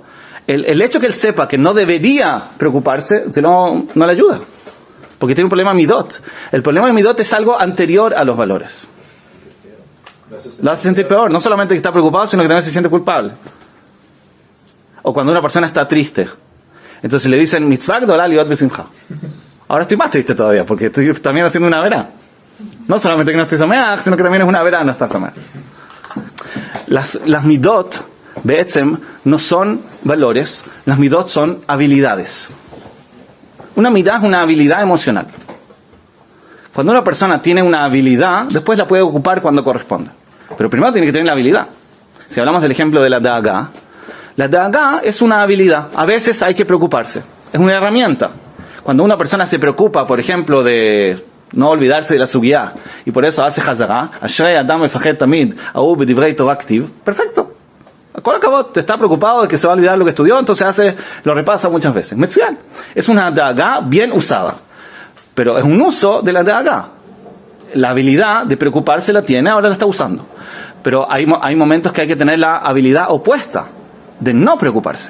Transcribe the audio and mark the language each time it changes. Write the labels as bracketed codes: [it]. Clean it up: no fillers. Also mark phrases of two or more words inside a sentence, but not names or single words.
[es] El hecho que él sepa que no debería preocuparse, no le ayuda. Porque tiene un problema midot. El problema de midot es algo anterior a los valores. Lo hace sentir peor. No solamente que está preocupado, sino que también se siente culpable. O cuando una persona está triste. Entonces le dicen, [he] מצוה גדולה להיות בשמחה. [es] Ahora estoy más triste todavía, porque estoy también haciendo una verá. No solamente que no estoy sameach, sino que también es una verá no estar sameach. Las midot, be'etzem, no son valores. Las midot son habilidades. Una midá es una habilidad emocional. Cuando una persona tiene una habilidad, después la puede ocupar cuando corresponda. Pero primero tiene que tener la habilidad. Si hablamos del ejemplo de la Da'aga es una habilidad. A veces hay que preocuparse. Es una herramienta. Cuando una persona se preocupa, por ejemplo, de no olvidarse de la sugiyá, y por eso hace hazara, [he] אשרי אדם מפחד תמיד ההוא בדברי תורה כתיב, [es] perfecto. [he] כל הכבוד, [es] te está preocupado de que se va a olvidar lo que estudió, entonces lo repasa muchas veces. Metzuyan. Es una Da'aga bien usada. Pero es un uso de la Da'aga. La habilidad de preocuparse la tiene, ahora la está usando. Pero hay momentos que hay que tener la habilidad opuesta, de no preocuparse.